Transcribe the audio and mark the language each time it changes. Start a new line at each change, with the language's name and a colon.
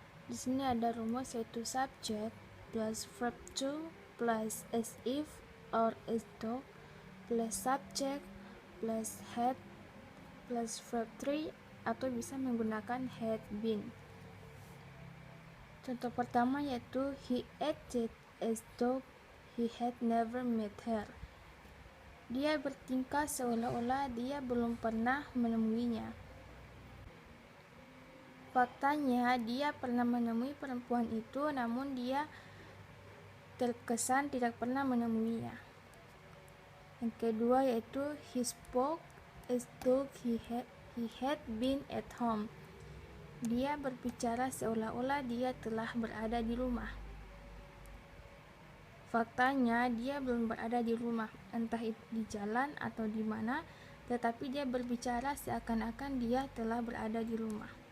Indonesian: Di sini ada rumus yaitu
English: subject plus verb to plus as if or as though plus subject plus had plus verb 3
Indonesian: atau bisa menggunakan
English: had been.
Indonesian: Contoh pertama yaitu
English: he acted as though he had never met her.
Indonesian: Dia bertingkah seolah-olah dia belum pernah menemuinya. Faktanya dia pernah menemui perempuan itu, namun dia terkesan tidak pernah menemuinya. Yang kedua yaitu
English: he spoke as though he had been at home.
Indonesian: Dia berbicara seolah-olah dia telah berada di rumah. Faktanya dia belum berada di rumah, entah itu di jalan atau di mana, tetapi dia berbicara seakan-akan dia telah berada di rumah.